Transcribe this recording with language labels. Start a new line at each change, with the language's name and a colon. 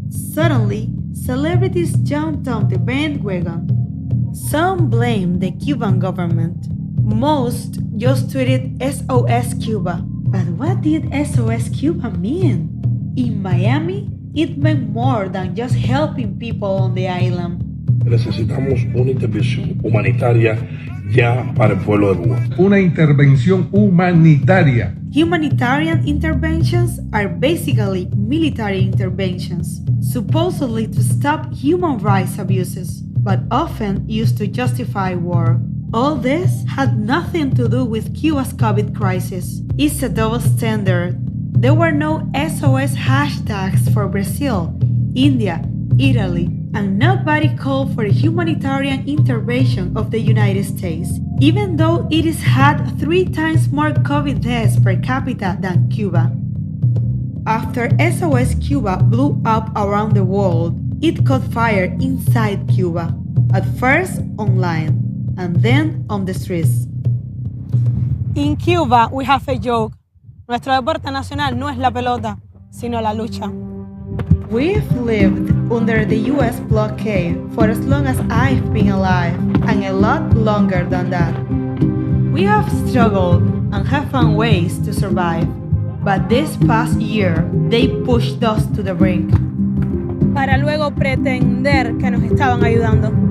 English: Suddenly, celebrities jumped on the bandwagon. Some blamed the Cuban government. Most just tweeted SOS Cuba. But what did SOS Cuba mean? In Miami, it meant more than just helping people on the island.
Spanish: Necesitamos una intervención humanitaria ya para el pueblo de Cuba. Una intervención humanitaria.
English: Humanitarian interventions are basically military interventions, supposedly to stop human rights abuses, but often used to justify war. All this had nothing to do with Cuba's COVID crisis. It's a double standard. There were no SOS hashtags for Brazil, India, Italy, and nobody called for a humanitarian intervention of the United States, even though it has had 3 times more COVID deaths per capita than Cuba. After SOS Cuba blew up around the world, it caught fire inside Cuba, at first online, and then on the streets. In Cuba, we have a joke.
Spanish: Nuestro deporte nacional no es la pelota, sino la lucha.
English: We've lived under the U.S. blockade for as long as I've been alive, and a lot longer than that. We have struggled and have found ways to survive, but this past year, they pushed us to the brink.
Spanish: Para luego pretender que nos estaban ayudando.